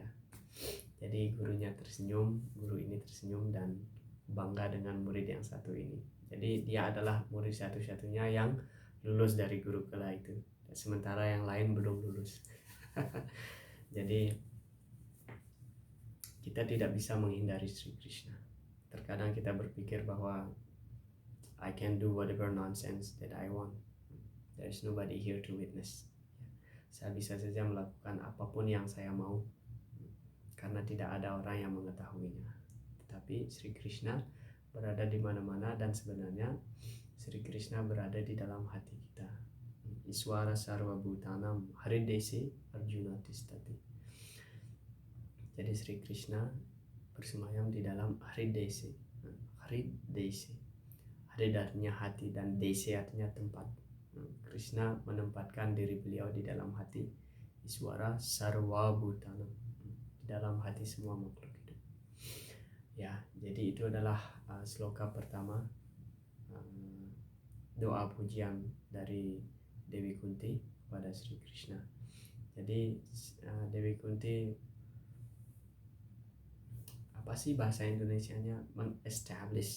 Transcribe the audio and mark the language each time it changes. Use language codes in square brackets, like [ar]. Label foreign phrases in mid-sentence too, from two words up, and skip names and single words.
[id] Jadi guru ini tersenyum dan bangga dengan murid yang satu ini. Jadi dia adalah murid satu-satunya yang lulus dari gurukula itu, sementara yang lain belum lulus. Jadi kita tidak bisa menghindari Sri Krishna. Terkadang kita berpikir bahwa [en] I can do whatever nonsense that I want. There is nobody here to witness. [id] Saya bisa saja melakukan apapun yang saya mau karena tidak ada orang yang mengetahuinya. Tetapi Sri Krishna berada di mana-mana, dan sebenarnya Sri Krishna berada di dalam hati kita. [sa] ईश्वरः सर्वभूतानां हृद्देशेऽर्जुन तिष्ठति. [id] Jadi Sri Krishna bersemayam di dalam haridesi. Haridesi. Harid artinya hati dan desi artinya tempat. Krishna menempatkan diri beliau di dalam hati. [sa] ईश्वरः सर्वभूतानाम्, [id] di dalam hati semua makhluk hidup. Ya, jadi itu adalah sloka pertama, doa pujian dari Dewi Kunti kepada Sri Krishna. Jadi Dewi Kunti apa sih bahasa Indonesianya, mengestablish.